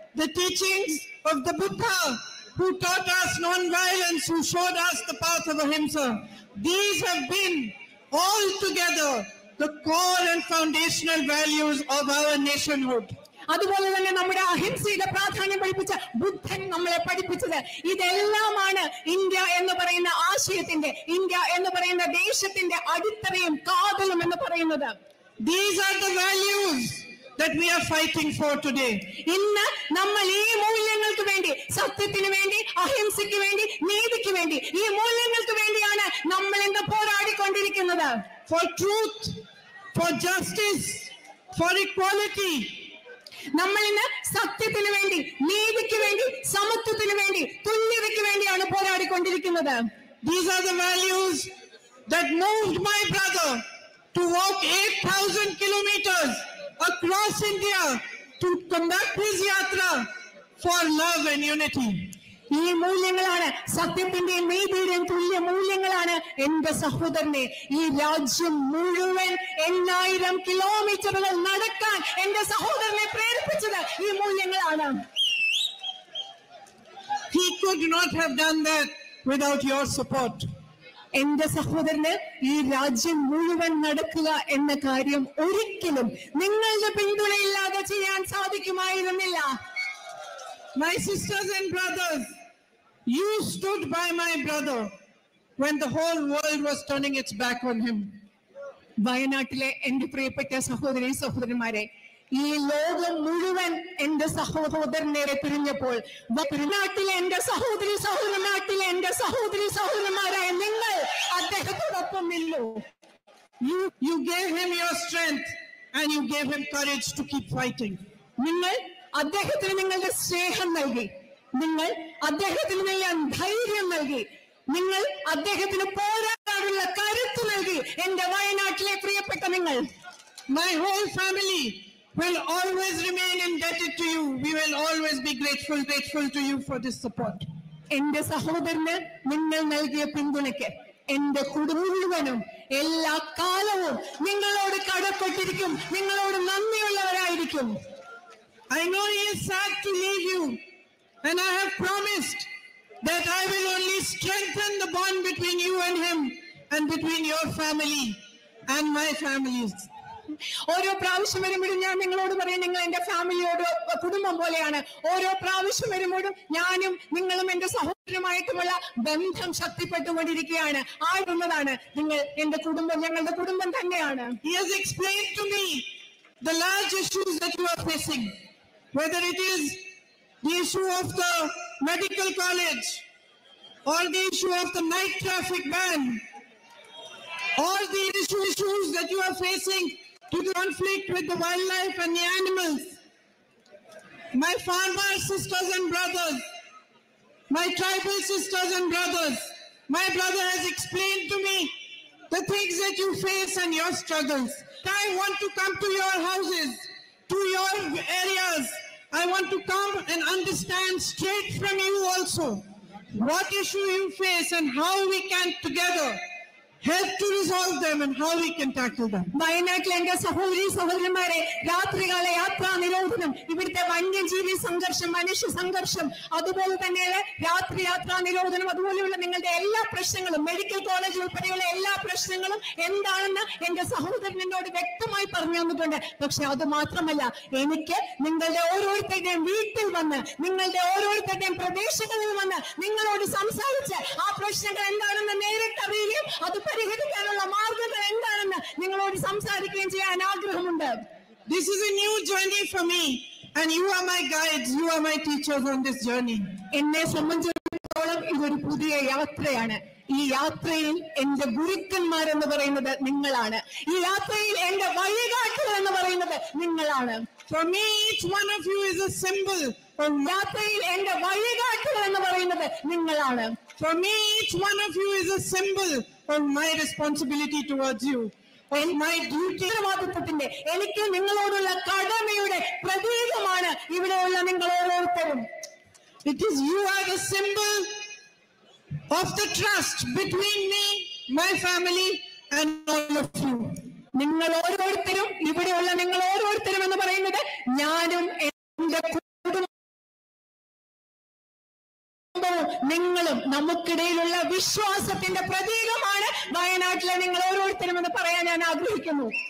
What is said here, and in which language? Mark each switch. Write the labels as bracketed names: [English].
[English] The teachings of the Buddha, who taught us non-violence, who showed us the path of ahimsa, these have been altogether the core and foundational values of our nationhood. [Malayalam] അതുപോലെ തന്നെ നമ്മുടെ അഹിംസയുടെ പ്രാധാന്യം പഠിപ്പിച്ച ബുദ്ധൻ നമ്മളെ പഠിപ്പിച്ചത് ഇതെല്ലാമാണ് India എന്ന് പറയുന്ന ആശയത്തിന്റെ, ഇന്ത്യ എന്ന് പറയുന്ന ദേശത്തിന്റെ അടിത്തറയും കാതലും എന്ന് പറയുന്നത്. [English] These are the values that we are fighting for today. [Malayalam] ഇന്ന് നമ്മൾ ഈ മൂല്യങ്ങൾക്ക് വേണ്ടി, സത്യത്തിന് വേണ്ടി, അഹിംസയ്ക്ക് വേണ്ടി, നീതിക്ക് വേണ്ടി, ഈ മൂല്യങ്ങൾക്ക് വേണ്ടിയാണ് നമ്മൾ ഇന്ന് പോരാടിക്കൊണ്ടിരിക്കുന്നത്. [English] For truth, for justice, for equality. [Malayalam] നമ്മൾ ഇന്ന് സത്യത്തിന് വേണ്ടി, നീതിക്ക് വേണ്ടി, സമത്വത്തിന് വേണ്ടി, തുല്യതയ്ക്ക് വേണ്ടിയാണ് പോരാടിക്കൊണ്ടിരിക്കുന്നത്. [English] These are the values that moved my brother to walk 8,000 kilometers across India to conduct his yatra for love and unity. [Malayalam] ഈ മൂല്യങ്ങളാണ്, സത്യത്തിന്റെയും നീതിയുടെയും തുല്യ മൂല്യങ്ങളാണ് എന്റെ സഹോദരനെ ഈ രാജ്യം മുഴുവൻ 8,000 കിലോമീറ്ററുകൾ നടക്കാൻ എന്റെ സഹോദരനെ പ്രേരിപ്പിച്ചത്. ഈ മൂല്യങ്ങളാണ്. [English] He could not have done that without your support. [Malayalam] എന്റെ സഹോദരന് ഈ രാജ്യം മുഴുവൻ നടക്കുക എന്ന കാര്യം ഒരിക്കലും നിങ്ങളുടെ പിന്തുണയില്ലാതെ ചെയ്യാൻ സാധിക്കുമായിരുന്നില്ല. [English] My sisters and brothers, you stood by my brother when the whole world was turning its back on him. [Malayalam] വയനാട്ടിലെ എന്റെ പ്രിയപ്പെട്ട സഹോദരി സഹോദരന്മാരെ, ഈ ലോകം മുഴുവൻ എന്റെ സഹോദരനെ തിരിഞ്ഞപ്പോൾ, നാട്ടിലെ എന്റെ സഹോദരി സഹോദരനാട്ടിലെ എന്റെ സഹോദരി സഹോദരന്മാരായ നിങ്ങൾ അദ്ദേഹത്തോടൊപ്പം നിന്നു. [English] You gave him your strength and you gave him courage to keep fighting. [Malayalam] നിങ്ങൾ അദ്ദേഹത്തിന് നിങ്ങളുടെ സ്നേഹം നൽകി, നിങ്ങൾ അദ്ദേഹത്തിന് നൽകാൻ ധൈര്യം നൽകി, നിങ്ങൾ അദ്ദേഹത്തിന് പോരാടാനുള്ള കരുത്ത് നൽകി. എന്റെ വയനാട്ടിലെ പ്രിയപ്പെട്ട നിങ്ങൾ, [English] my whole family will always remain indebted to you. We will always be grateful to you for this support. [Malayalam] എന്റെ സഹോദരന് നിങ്ങൾ നൽകിയ പിന്തുണയ്ക്ക് എന്റെ കുടുംബം മുഴുവനും എല്ലാ കാലവും നിങ്ങളോട് കടപ്പെട്ടിരിക്കും, നിങ്ങളോട് നന്ദിയുള്ളവരായിരിക്കും. [English] I know he is sad to leave you, and I have promised that I will only strengthen the bond between you and him and between your family and my families. [Malayalam] ഓരോ പ്രാവശ്യം വരുമ്പോഴും ഞാൻ നിങ്ങളോട് പറയും, നിങ്ങൾ എന്റെ ഫാമിലിയോട് കുടുംബം പോലെയാണ്. ഓരോ പ്രാവശ്യം വരുമ്പോഴും ഞാനും നിങ്ങളും എന്റെ സഹോദരനുമായിട്ടുമുള്ള ബന്ധം ശക്തിപ്പെട്ടുകൊണ്ടിരിക്കുകയാണ്, ആടുന്നതാണ്. നിങ്ങൾ എന്റെ കുടുംബം, ഞങ്ങളുടെ കുടുംബം തന്നെയാണ്. [English] He has explained to me the large issues that you are facing, whether it is the issue of the medical college or the issue of the night traffic ban or the issues that you are facing to the conflict with the wildlife and the animals. My farmer sisters and brothers, my tribal sisters and brothers, my brother has explained to me the things that you face and your struggles. I want to come to your houses, to your areas. I want to come and understand straight from you also what issue you face and how we can together help to resolve them and how we can tackle them. [Malayalam] വയനാട്ടിലെ എന്റെ സഹോദരി സഹോദരന്മാരെ, രാത്രികാല യാത്രാ നിരോധനം, ഇവിടുത്തെ വന്യജീവി സംഘർഷം, മനുഷ്യ സംഘർഷം, അതുപോലെ തന്നെ രാത്രി യാത്രാ നിരോധനം, അതുപോലെയുള്ള നിങ്ങളുടെ എല്ലാ പ്രശ്നങ്ങളും, മെഡിക്കൽ കോളേജ് ഉൾപ്പെടെയുള്ള എല്ലാ പ്രശ്നങ്ങളും എന്താണെന്ന് എന്റെ സഹോദരൻ എന്നോട് വ്യക്തമായി പറഞ്ഞു തന്നിട്ടുണ്ട്. പക്ഷെ അത് മാത്രമല്ല, എനിക്ക് നിങ്ങളുടെ ഓരോരുത്തരുടെയും വീട്ടിൽ വന്ന്, നിങ്ങളുടെ ഓരോരുത്തരുടെയും പ്രദേശങ്ങളിൽ വന്ന് നിങ്ങളോട് സംസാരിച്ച് ആ പ്രശ്നങ്ങൾ എന്താണെന്ന് നേരിട്ടറിയുകയും അത് പരിഹരിക്കാനുള്ള മാർഗങ്ങൾ എന്താണെന്ന് നിങ്ങളോട് സംസാരിക്കുകയും ചെയ്യാൻ ആഗ്രഹമുണ്ട്. [English] This is a new journey for me and you are my guides, you are my teachers on this journey. [Malayalam] എന്നെ സംബന്ധിച്ചിടത്തോളം ഇതൊരു പുതിയ യാത്രയാണ്. ഈ യാത്രയിൽ എന്റെ ഗുരുക്കന്മാരെന്ന് പറയുന്നത് നിങ്ങളാണ്. ഈ യാത്രയിൽ എന്റെ വഴികാട്ടികൾ എന്ന് പറയുന്നത് നിങ്ങളാണ്. [English] For me, each one of you is a symbol. [Malayalam] യാത്രയിൽ എന്റെ വഴികാട്ടികൾ എന്ന് പറയുന്നത് നിങ്ങളാണ്. [English] For me, each one of you is a symbol of my responsibility towards you, of my duty. [Malayalam] ഉത്തരവാദിത്വത്തിന്റെ, എനിക്ക് നിങ്ങളോടുള്ള കടമയുടെ പ്രതീകമാണ് ഇവിടെയുള്ള നിങ്ങൾ ഓരോരുത്തരും. [English] It is you are the symbol of the trust between me, my family, and all of you. [Malayalam] നിങ്ങൾ ഓരോരുത്തരും, ഇവിടെയുള്ള നിങ്ങൾ ഓരോരുത്തരും എന്ന് പറയുന്നത് ഞാനും എന്റെ കുടുംബവും നിങ്ങളും നമുക്കിടയിലുള്ള വിശ്വാസത്തിന്റെ പ്രതീകമാണ് വയനാട്ടിലെ നിങ്ങൾ ഓരോരുത്തരും എന്ന് പറയാൻ ഞാൻ ആഗ്രഹിക്കുന്നു.